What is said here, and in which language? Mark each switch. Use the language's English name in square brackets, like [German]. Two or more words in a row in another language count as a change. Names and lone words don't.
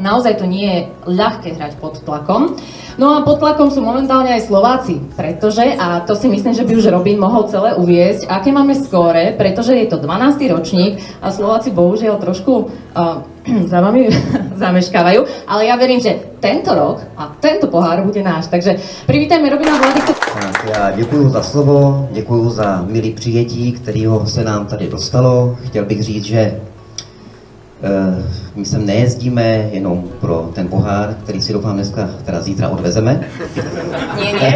[Slovak] Naozaj to nie je ľahké hrať pod tlakom. No a pod tlakom sú momentálne aj Slováci, pretože, a to si myslím, že by už Robin mohol celé uviesť, aké máme skóre, pretože je to 12. ročník a Slováci bohužiaľ trošku za vami zameškávajú, ale ja verím, že tento rok a tento pohár bude náš, takže privítajme Robina Vladyku. [Czech] Tak já děkuju za slovo, děkuju za milý přijetí, kterého se nám tady dostalo. Chtěl bych říct, že my sem nejezdíme jenom pro ten pohár, který si doufám dneska, teda zítra odvezeme. [Slovak] Nie.